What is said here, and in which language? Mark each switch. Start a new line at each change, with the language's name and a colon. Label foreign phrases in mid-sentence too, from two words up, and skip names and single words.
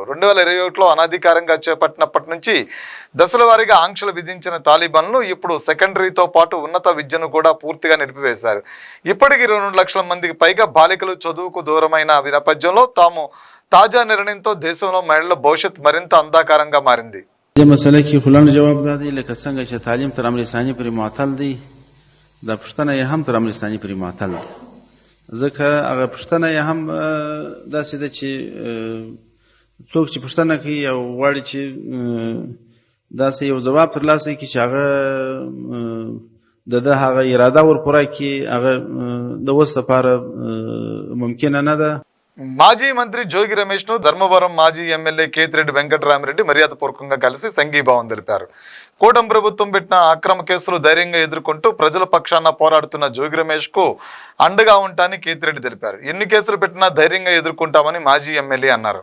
Telugu: 2021లో అనధికారంగా చేపట్టినప్పటి నుంచి దశల వారీగా ఆంక్షలు విధించిన తాలిబాన్లు ఇప్పుడు సెకండరీతో పాటు ఉన్నత విద్యను కూడా పూర్తిగా నిలిపివేశారు. ఇప్పటికీ 2 లక్షల మందికి పైగా బాలికలు చదువుకు దూరమైన నేపథ్యంలో తాము తాజా నిర్ణయంతో దేశంలో మహిళల భవిష్యత్ మరింత అంధకారంగా మారింది.
Pashto: مسله کې خلانو جواب دادی لکه څنګه چې تعلیم تر امر ثاني پرې معطل دی د پښتنه یې هم تر امر ثاني پرې معطل دی ځکه هغه پښتنه یې هم داسې ده چې څوک چې پښتنه کوي او غواړي چې داسې یو جواب ترلاسه کړي چې هغه د هغه اراده ورپوره کړي هغه د اوس لپاره ممکن نه ده.
Telugu: మాజీ మంత్రి జోగి రమేష్ ను ధర్మవరం మాజీ ఎమ్మెల్యే కేతిరెడ్డి వెంకటరామిరెడ్డి మర్యాదపూర్వకంగా కలిసి సంఘీభావం తెలిపారు. కూటమి ప్రభుత్వం పెట్టిన అక్రమ కేసులు ధైర్యంగా ఎదుర్కొంటూ ప్రజల పక్షాన పోరాడుతున్న జోగి రమేష్ కు అండగా ఉంటానని కేతిరెడ్డి తెలిపారు. ఎన్ని కేసులు పెట్టినా ధైర్యంగా ఎదుర్కొంటామని మాజీ ఎమ్మెల్యే అన్నారు.